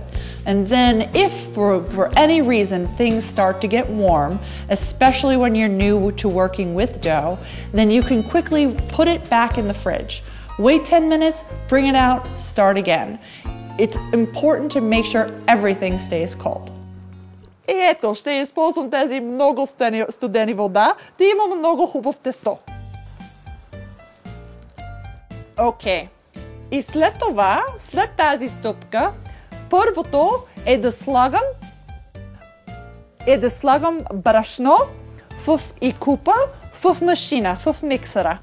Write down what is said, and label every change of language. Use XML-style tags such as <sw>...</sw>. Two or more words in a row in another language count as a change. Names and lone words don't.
<en>And then if for any reason things start to get warm, especially when you're new to working with dough, then you can quickly put it back in the fridge. Wait 10 minutes, bring it out, start again. It's important to make sure everything stays cold.</en> <bg>И ето, ще използвам тези много студени вода, да имам много хубав тесто. Окей. И след това, след тази стъпка, първото е да слагам брашно в купа в машина, в миксера.</bg>